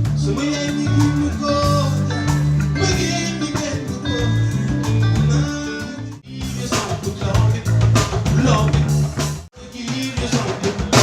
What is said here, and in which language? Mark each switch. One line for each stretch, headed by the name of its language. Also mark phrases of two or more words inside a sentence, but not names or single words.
Wolof: sama yaay mi ngi mu ko bëggee mi kenn du ko naa
English: you sound good love it you sound good